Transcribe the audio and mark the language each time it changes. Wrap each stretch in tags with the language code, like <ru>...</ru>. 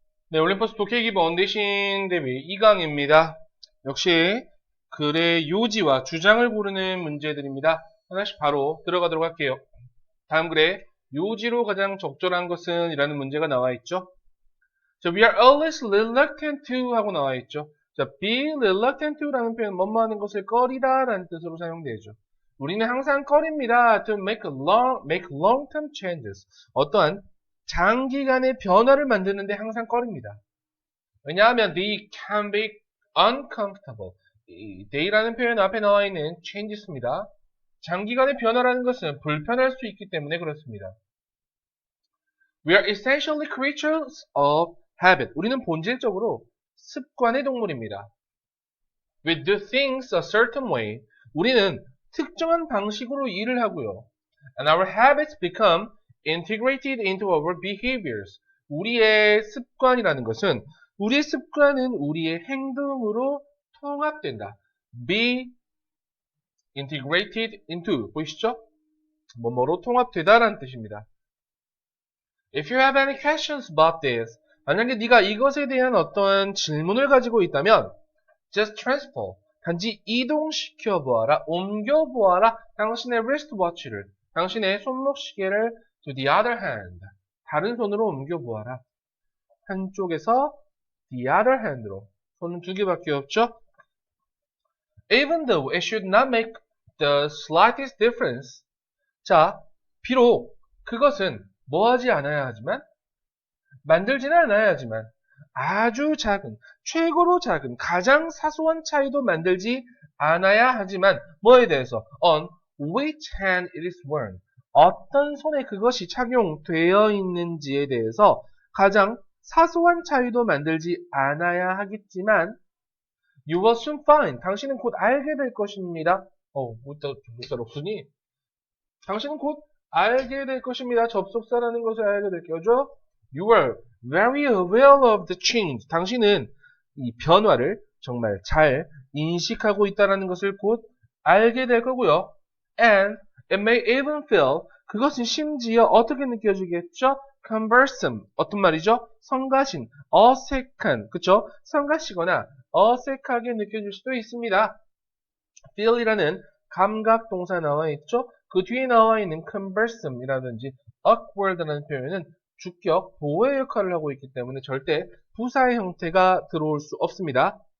<ko>네, 올림퍼스 독해기본 언대신 대비 2강입니다. 역시 글의 요지와 주장을 고르는 문제들입니다. 하나씩 바로 들어가도록 할게요. 다음 글에 요지로 가장 적절한 것은 이라는 문제가 나와 있죠.</ko> <en>자, we are always reluctant to</en> <ko>하고 나와 있죠. 자, be reluctant to라는 표현 뭐뭐 하는 것을 꺼리다 라는 뜻으로 사용되죠. 우리는 항상 꺼립니다.</ko> <en>to make long-term changes.</en> <ko>어떠한 장기간의 변화를 만드는데 항상 꺼립니다. 왜냐하면</ko> <en>they can be uncomfortable.</en> <ko>이 they라는 표현 앞에 나와 있는 changes입니다. 장기간의 변화라는 것은 불편할 수 있기 때문에 그렇습니다.</ko> <en>We are essentially creatures of habit.</en> <ko>우리는 본질적으로 습관의 동물입니다.</ko> <en>We do things a certain way.</en> <ko>우리는 특정한 방식으로 일을 하고요.</ko> <en>And our habits become integrated into our behaviors.</en> <ko>우리의 습관이라는 것은 우리의 습관은 우리의 행동으로 통합된다.</ko> <en>Be integrated into</en> <ko>보이시죠? 뭐뭐로 통합되다라는 뜻입니다.</ko> <en>If you have any questions about this,</en> <ko>만약에 네가 이것에 대한 어떠한 질문을 가지고 있다면</ko> <en>just transfer,</en> <ko>단지 이동시켜 보아라, 옮겨 보아라 당신의 wristwatch를, 당신의 손목시계를</ko> <en>to the other hand,</en> <ko>다른 손으로 옮겨 보아라. 한쪽에서</ko> <en>the other hand</en> <ko>로, 손은 두 개밖에 없죠?</ko> <en>Even though it should not make the slightest difference.</en> <ko>자, 비록 그것은 뭐하지 않아야 하지만, 만들지는 않아야 하지만, 아주 작은, 최고로 작은, 가장 사소한 차이도 만들지 않아야 하지만, 뭐에 대해서?</ko> <en>On which hand it is worn.</en> <ko>어떤 손에 그것이 착용되어 있는지에 대해서 가장 사소한 차이도 만들지 않아야 하겠지만,</ko> <en>you will soon find.</en> <ko>당신은 곧 알게 될 것입니다. 못살 없으니? 당신은 곧 알게 될 것입니다. 접속사라는 것을 알게 될 거죠.</ko> <en>You are very aware of the change.</en> <ko>당신은 이 변화를 정말 잘 인식하고 있다는 것을 곧 알게 될 거고요.</ko> <en>And it may even feel,</en> <ko>그것은 심지어 어떻게 느껴지겠죠? Cumbersome. 어떤 말이죠? 성가신, 어색한, 그쵸? 성가시거나 어색하게 느껴질 수도 있습니다. feel이라는 감각 동사 나와 있죠? 그 뒤에 나와 있는 cumbersome이라든지 awkward라는 표현은 주격, 보호의 역할을 하고 있기 때문에 절대 부사의 형태가 들어올 수 없습니다.</ko>